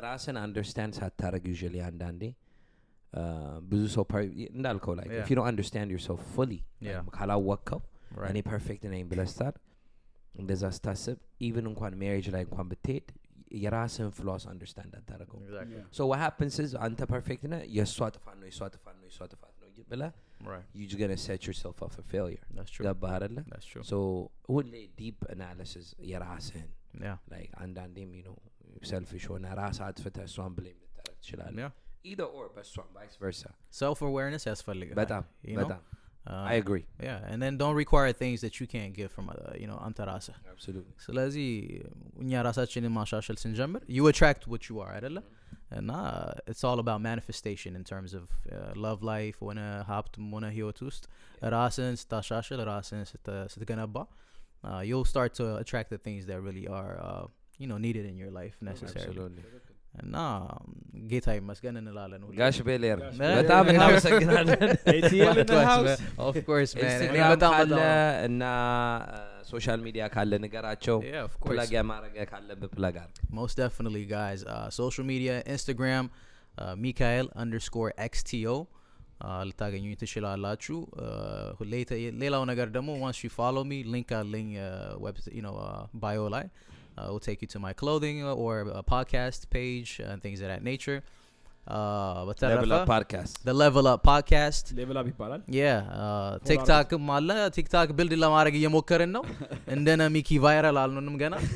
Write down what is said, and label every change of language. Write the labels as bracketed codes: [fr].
[am] ራስን understand ሳታረግ usually አንዳንዴ ብዙ ሰው እንዳልከው [en] like if you don't understand yourself fully [am] ካላወቅከው እኔ ፐርፌክት ነኝ ብለህ ስታር እንደዛ ስታስብ even እንኳን ሜሬጅ ላይ እንኳን ብትሄድ የራስን ፍሎስ አንደርስታንድ አታረገው [en] so what happens is [am] አንተ ፐርፌክት ነህ የሷ ጥፋት ነው ብለህ [en] you're just going to set yourself up for failure that's true [am] ገባህ አይደለ [en] that's true so ሁሌ deep analysis የራስህን like አንዳንዴም you know selfish [am] ሆነ ራስህ አጥፍተህ እሷን [en] blame [am] ልታረግ ትችላለህ [en] either or but vice versa [am] self awareness ያስፈልጋል በጣም [en] I agree and then don't require things that you can't give from you know [am] አንተ ራስህ [en] absolutely [am] ስለዚህ እኛ ራሳችንን ማሻሻል ስንጀምር [en] you attract what you are አይደለ እና it's all about manifestation in terms of love life [am] ሆነ ሀብትም ሆነ ህይወት ውስጥ ራስን ስታሻሽል ራስን ስትገነባ [en] you'll start to attract the things that really are you know needed in your life necessarily absolutely [am] እና ጌታ ይመስገን እንላለን ጋሽ ቤሌር በጣም እናመሰግናለን [en] ATL in the house of course man [am] እኔ በጣም እና ሶሻል ሚዲያ ካለ ንገራቸው ፕላግ ያማረገ ካለበት ፕላግ አድርግ [en] most definitely guys social media Instagram Mikhail_XTO [am] ልታገኙኝ ትችላላችሁ ሌላው ነገር ደግሞ [en] once you follow me link website you know bio ላይ we'll take you to my clothing or a podcast page and things of that nature Level Up Podcast the Level Up Podcast [am] Level Up ይባላል TikTok ማለ TikTok ቢልድ ለማድረግ እየሞከርን ነው እንደነ ሚኪ ቫይራል አልሆንም ገና